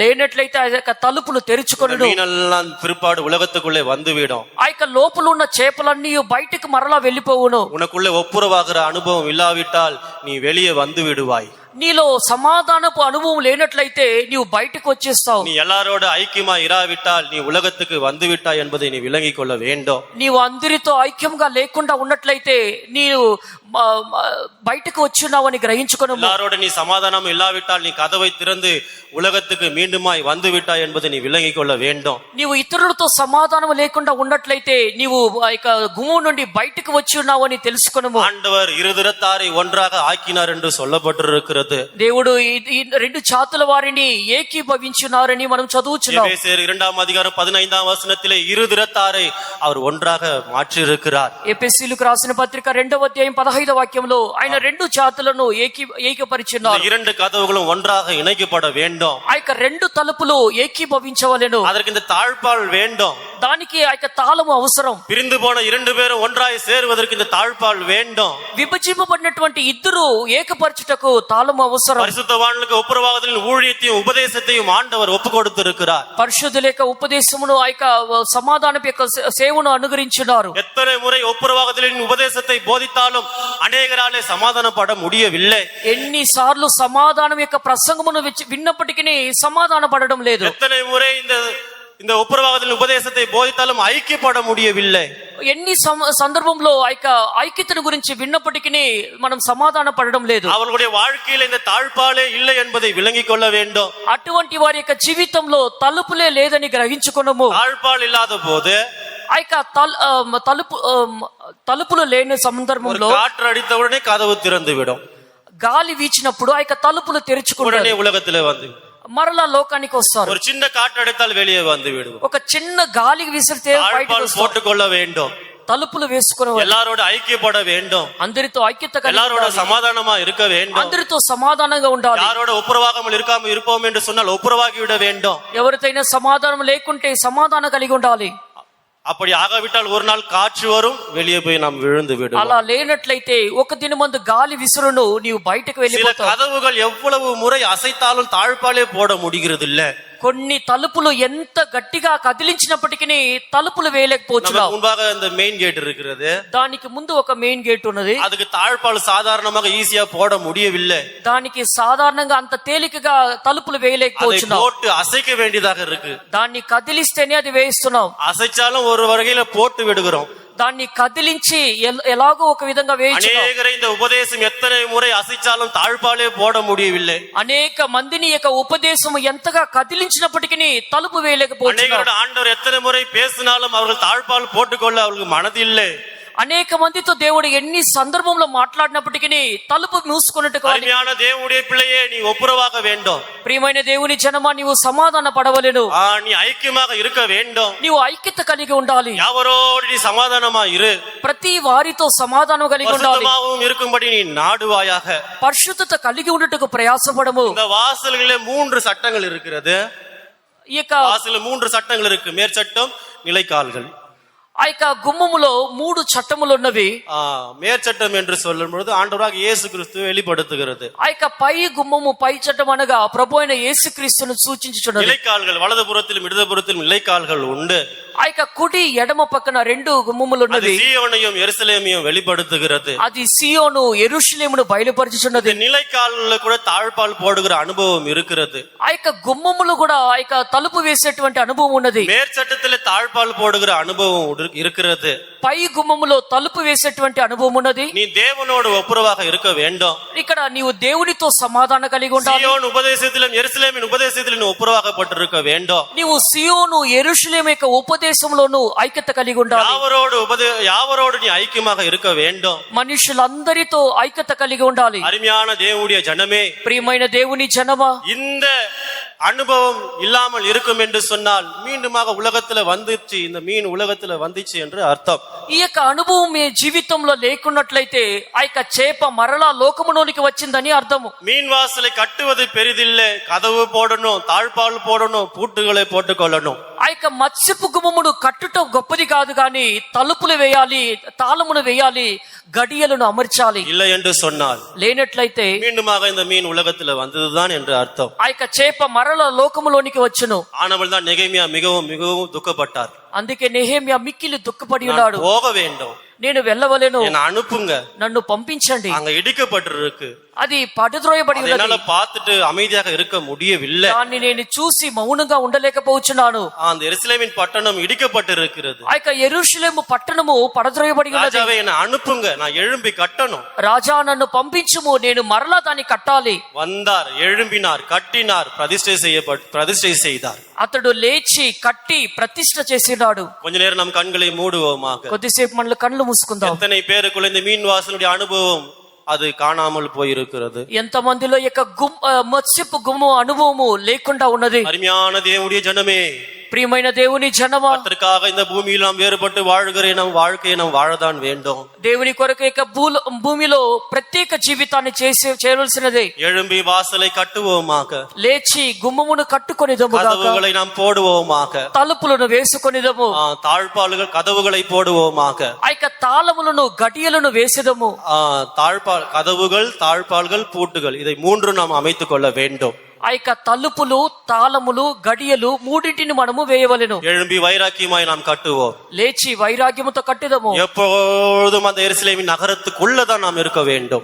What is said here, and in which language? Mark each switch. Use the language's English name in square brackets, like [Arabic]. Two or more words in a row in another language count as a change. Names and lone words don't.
[Telugu] లేనట్లయితే ఆ యొక్క తలుపులు తెరుచుకొనును. [Tamil] மீனெல்லாம் பிற்பாடு உலகத்துக்குள்ளே வந்துவிடும். [Telugu] ఆ యొక్క లోపల ఉన్న చేపలన్నీ బయటకు మరలా వెళ్ళిపోవును. [Tamil] உனக்குள்ளே ஒப்புரவாகிற அனுபவம் இல்லாவிட்டால் நீ வெளியே வந்து விடுவாய். [Telugu] నీలో సమాధానపు అనుభవం లేనట్లయితే నీవు బయటకు వచ్చేస్తావు. [Tamil] நீ எல்லாரோட ஐக்கியமா இராவிட்டால் நீ உலகத்துக்கு வந்து விட்டாய் என்பதை நீ விளங்கிக் கொள்ள வேண்டும். [Telugu] నీవు అందరితో ఐక్యంగా లేకుండా ఉన్నట్లయితే నీవు బయటకు వచ్చున్నావని గ్రహించుకొను. [Tamil] எல்லாரோட நீ சமாதானம் இல்லாவிட்டால் நீ கதவை திறந்து உலகத்துக்கு மீண்டுமாய் வந்து விட்டாய் என்பதை நீ விளங்கிக் கொள்ள வேண்டும். [Telugu] నీవు ఇతరులతో సమాధానం లేకుండా ఉన్నట్లయితే నీవు ఆ యొక్క గుమ్మం నుండి బయటకు వచ్చి ఉన్నావని తెలుసుకొను. [Tamil] ஆண்டவர் இருதிறத்தாரை ஒன்றாக ஆக்கினார் என்று சொல்லப்பட்டிருக்கிறது. [Telugu] దేవుడు ఈ రెండు జాతుల వారిని ఏకీభవించున్నారని మనం చదువుచున్నాం. [Tamil] எபேசியர் 2 அதிகாரம் 15 வசனத்திலே இருதிறத்தாரை அவர் ஒன்றாக மாற்றி இருக்கிறார். [Telugu] ఎఫెసీయులకు రాసిన పత్రిక 2వ అధ్యాయం 15వ వాక్యంలో ఆయన రెండు జాతులను ఏకీపరిచున్నారు. [Tamil] இரண்டு கதவுகளும் ஒன்றாக இணைக்கப்பட வேண்டும். [Telugu] ఆ యొక్క రెండు తలుపులు ఏకీభవించవలెను. [Tamil] அதற்கு இந்த தாழ்பால் வேண்டும். [Telugu] దానికి ఆ యొక్క తాళము అవసరం. [Tamil] பிரிந்து போன இரண்டு பேரும் ஒன்றாய் சேருவதற்கு இந்த தாழ்பால் வேண்டும். [Telugu] విభజింపబడినటువంటి ఇద్దరు ఏకపరచుటకు తాళము అవసరం. [Tamil] பரிசுத்தவான்களுக்கு ஒப்புரவாகுதலின் ஊழியத்தையும் உபதேசத்தையும் ஆண்டவர் ஒப்பு கொடுத்திருக்கிறார். [Telugu] పరిశుద్ధుల యొక్క ఉపదేశమును ఆ యొక్క సమాధానం యొక్క సేవను అనుగ్రహించున్నారు. [Tamil] எத்தனை முறை ஒப்புரவாகுதலின் உபதேசத்தை போதித்தாலும் அநேகராலே சமாதானப்பட முடியவில்லை. [Telugu] ఎన్నిసార్లు సమాధానం యొక్క ప్రసంగమును విన్నప్పటికీ సమాధాన పడడం లేదు. [Tamil] எத்தனை முறை இந்த ஒப்புரவாகுதலின் உபதேசத்தை போதித்தாலும் ஐக்கியப்பட முடியவில்லை. [Telugu] ఎన్ని సందర్భంలో ఆ యొక్క ఐక్యతను గురించి విన్నప్పటికీ మనం సమాధాన పడడం లేదు. [Tamil] அவர்களுடைய வாழ்க்கையில இந்த தாழ்பாலே இல்லை என்பதை விளங்கிக் கொள்ள வேண்டும். [Telugu] అటువంటి వారి యొక్క జీవితంలో తలుపులే లేదని గ్రహించుకున్నాము. [Tamil] தாழ்பால் இல்லாத போது [Telugu] ఆ యొక్క తలుపులు లేని సందర్భంలో [Tamil] காற்று அடித்தவுடனே கதவு திறந்து விடும். [Telugu] గాలి వీచినప్పుడు ఆ యొక్క తలుపులు తెరుచుకుంటాయి. [Tamil] உடனே உலகத்திலே வந்து [Telugu] మరలా లోకానికి వస్తారు. [Tamil] ஒரு சின்ன காற்று அடித்தால் வெளியே வந்து விடும். [Telugu] ఒక చిన్న గాలికి విసిరితే బయటకు వస్తారు. [Tamil] போட்டுக்கொள்ள வேண்டும். [Telugu] తలుపులు వేసుకునే [Tamil] எல்லாரோட ஐக்கியப்பட வேண்டும். [Telugu] అందరితో ఐక్యత కలిగి [Tamil] எல்லாரோட சமாதானமா இருக்க வேண்டும். [Telugu] అందరితో సమాధానంగా ఉండాలి. [Tamil] யாரோட ஒப்புரவாகாமல் இருப்போம் என்று சொன்னால் ஒப்புரவாகி விட வேண்டும். [Telugu] ఎవరితోనైనా సమాధానం లేకుంటే సమాధానం కలిగి ఉండాలి. [Tamil] அப்படி ஆகாவிட்டால் ஒரு நாள் காற்று வரும், வெளியே போய் நாம் விழுந்து விடுவோம். [Telugu] అలా లేనట్లయితే ఒక దినమందు గాలి విసురును నీవు బయటకు వెళ్ళిపోతావు. [Tamil] சில கதவுகள் எவ்வளவு முறை அசைத்தாலும் தாழ்பாலே போட முடிகிறது இல்ல. [Telugu] కొన్ని తలుపులు ఎంత గట్టిగా కదిలించినప్పటికీ తలుపులు వేయలేకపోతున్నావు. [Tamil] முன்பாக இந்த [English] main gate [Tamil] இருக்கிறது. [Telugu] దానికి ముందు ఒక [English] main gate [Telugu] ఉన్నది. [Tamil] அதுக்கு தாழ்பால் சாதாரணமாக ஈஸியா போட முடியவில்லை. [Telugu] దానికి సాధారణంగా అంత తేలికగా తలుపులు వేయలేకపోతున్నావు. [Tamil] போட்டு அசைக்க வேண்டியதாக இருக்கு. [Telugu] దాన్ని కదిలిస్తేనే అది వేయిస్తున్నావు. [Tamil] அசைச்சாலும் ஒரு வகையில போட்டு விடுகிறோம். [Telugu] దాన్ని కదిలించి ఎలాగో ఒక విధంగా వేయించున్నావు. [Tamil] அநேகரை இந்த உபதேசம் எத்தனை முறை அசைச்சாலும் தாழ்பாலே போட முடியவில்லை. [Telugu] అనేక మందిని యొక్క ఉపదేశం ఎంతగా కదిలించినప్పటికీ తలుపు వేయలేకపోతున్నారు. [Tamil] ஆண்டவர் எத்தனை முறை பேசினாலும் அவர்கள் தாழ்பால் போட்டுக்கொள்ள அவர்களுக்கு மனதில்லை. [Telugu] అనేక మందితో దేవుడు ఎన్ని సందర్భంలో మాట్లాడినప్పటికీ తలుపు మూసుకున్నట్టు. [Tamil] அருமையான தேவனுடைய பிள்ளையே, நீ ஒப்புரவாக வேண்டும். [Telugu] ప్రియమైన దేవుని జనమా, నీవు సమాధాన పడవలెను. [Tamil] நீ ஐக்கியமாக இருக்க வேண்டும். [Telugu] నీవు ఐక్యత కలిగి ఉండాలి. [Tamil] யாவரோடு நீ சமாதானமா இரு. [Telugu] ప్రతి వారితో సమాధానం కలిగి ఉండాలి. [Tamil] பரிசுத்தமாகவும் இருக்கும்படி நீ நாடுவாயாக. [Telugu] పరిశుద్ధత కలిగి ఉండుటకు ప్రయాసపడము. [Tamil] இந்த வாசல்களிலே 3 சட்டங்கள் இருக்கிறது. [Telugu] ఈ యొక్క [Tamil] வாசல்ல 3 சட்டங்கள் இருக்கு. மேற்சட்டம், நிலைக்கால்கள். [Telugu] ఆ యొక్క గుమ్మములో 3 చట్టములు ఉన్నవి. [Tamil] மேற்சட்டம் என்று சொல்லும் பொழுது ஆண்டவராக இயேசு கிறிஸ்துவை வெளிப்படுத்துகிறது. [Telugu] ఆ యొక్క పై గుమ్మము, పై చట్టం అనగా ప్రభు అయిన యేసుక్రీస్తును సూచించుచున్నది. [Tamil] நிலைக்கால்கள் வலதுபுறத்திலும் இடதுபுறத்திலும் நிலைக்கால்கள் உண்டு. [Telugu] ఆ యొక్క కుడి ఎడమ పక్కన 2 గుమ్మములు ఉన్నవి. [Tamil] சீயோனையும் எருசலேமையும் வெளிப்படுத்துகிறது. [Telugu] అది సియోను యెరూషలేమును బయలుపరచుచున్నది. [Tamil] நிலைக்கால்ல கூட தாழ்பால் போடுகிற அனுபவம் இருக்கிறது. [Telugu] ఆ యొక్క గుమ్మములు కూడా ఆ యొక్క తలుపు వేసేటువంటి అనుభవం ఉన్నది. [Tamil] மேற்சட்டத்திலே தாழ்பால் போடுகிற அனுபவம் இருக்கிறது. [Telugu] పై గుమ్మములో తలుపు వేసేటువంటి అనుభవం ఉన్నది. [Tamil] நீ தேவனோடு ஒப்புரவாக இருக்க வேண்டும். [Telugu] ఇక్కడ నీవు దేవునితో సమాధానం కలిగి ఉండాలి. [Tamil] சீயோன் உபதேசத்திலும் எருசலேமின் உபதேசத்திலும் ஒப்புரவாகப்பட்டிருக்க வேண்டும். [Telugu] నీవు సియోను యెరూషలేము యొక్క ఉపదేశం ఉపదేశంలోనూ ఐక్యత కలిగి ఉండాలి. [Tamil] யாவரோடு நீ ஐக்கியமாக இருக்க வேண்டும். [Telugu] మనుషులందరితో ఐక్యత కలిగి ఉండాలి. [Tamil] அருமையான தேவனுடைய ஜனமே, [Telugu] ప్రియమైన దేవుని జనమా, [Tamil] இந்த அனுபவம் இல்லாமல் இருக்கும் என்று சொன்னால் மீண்டுமாக உலகத்துல வந்துச்சு, இந்த மீன் உலகத்துல வந்துச்சு என்று அர்த்தம். [Telugu] ఈ యొక్క అనుభవం మీ జీవితంలో లేకున్నట్లయితే ఆ యొక్క చేప మరలా లోకములోనికి వచ్చిందని అర్థము. [Tamil] மீன் வாசலை கட்டுவது பெரிதில்லை, கதவு போடணும், தாழ்பால் போடணும், பூட்டுகளை போட்டுக்கொள்ளணும். [Telugu] ఆ యొక్క మత్స్యపు గుమ్మమును కట్టుట గొప్పది కాదు గాని తలుపులు వేయాలి, తాళమును వేయాలి, గడియలను అమర్చాలి. [Tamil] இல்லை என்று சொன்னால் [Telugu] లేనట్లయితే [Tamil] மீண்டுமாக இந்த மீன் உலகத்துல வந்ததுதான் என்று அர்த்தம். [Telugu] ఆ యొక్క చేప మరల లోకములోనికి వచ్చును. [Tamil] ஆனவள் தான் நெகேமியா மிகவும் மிகவும் துக்கப்பட்டார். [Telugu] అందుకే నెహెమ్యా మిక్కిలి దుఃఖపడి ఉన్నాడు. [Tamil] போக வேண்டும், [Telugu] నేను వెళ్ళవలేను, [Tamil] என்னை அனுப்புங்க, [Telugu] నన్ను పంపించండి. [Tamil] அங்க இடிக்கப்பட்டிருக்கு, [Telugu] అది పడద్రోయబడి ఉన్నది. [Tamil] என்னால பார்த்துட்டு அமைதியாக இருக்க முடியவில்லை. [Telugu] దాన్ని నేను చూసి మౌనంగా ఉండలేకపోవచ్చున్నాను. [Tamil] அந்த எருசலேமின் பட்டணம் இடிக்கப்பட்டிருக்கிறது. [Telugu] ఆ యొక్క యెరూషలేము పట్టణము పడద్రోయబడి ఉన్నది. [Tamil] ராஜாவே என்னை அனுப்புங்க, நான் எழும்பி கட்டணும். [Telugu] రాజా నన్ను పంపించుము, నేను మరలా దాన్ని కట్టాలి. [Tamil] வந்தார், எழும்பினார், கட்டினார், பிரதிஷ்டை செய்தார். [Telugu] అతడు లేచి కట్టి ప్రతిష్ఠ చేసినాడు. [Tamil] கொஞ்ச நேரம் நம் கண்களை மூடுவோமாக. [Telugu] కొద్దిసేపు మన కళ్ళు మూసుకుందాం. [Tamil] எத்தனை பேருக்குள்ள இந்த மீன் வாசலுடைய அனுபவம் அது காணாமல் போயிருக்கிறது. [Telugu] ఎంత మందిలో ఈ యొక్క మత్స్యపు గుమ్మ అనుభవము లేకుండా ఉన్నది. [Tamil] அருமையான தேவனுடைய ஜனமே, [Telugu] ప్రియమైన దేవుని జనమా, [Tamil] அதற்காக இந்த பூமியில் நாம் வேறுபட்டு வாழ்கிற நம் வாழ்க்கையை நாம் வாழதான் வேண்டும். [Telugu] దేవుని కొరకు ఇక భూమిలో ప్రత్యేక జీవితాన్ని చేయవలసినదే. [Tamil] எழும்பி வாசலை கட்டுவோமாக, [Telugu] లేచి గుమ్మమును కట్టుకొనిదము, [Tamil] கதவுகளை நாம் போடுவோமாக, [Telugu] తలుపులను వేసుకొనిదము, [Tamil] தாழ்பால்கள் கதவுகளை போடுவோமாக, [Telugu] ఆ యొక్క తాళములను గడియలను వేసేదము. [Tamil] கதவுகள், தாழ்பால்கள், பூட்டுகள், இதை மூன்று நாம் அமைத்துக் கொள்ள வேண்டும். [Telugu] ఆ యొక్క తలుపులు, తాళములు, గడియలు మూడింటిని మనము వేయవలెను. [Tamil] எழும்பி வைராக்கியமாய் நாம் கட்டுவோம். [Telugu] లేచి వైరాగ్యముతో కట్టిదము. [Tamil] எப்பொழுதும் அந்த எருசலேமின் நகரத்துக்குள்ளதான் நாம் இருக்க வேண்டும்.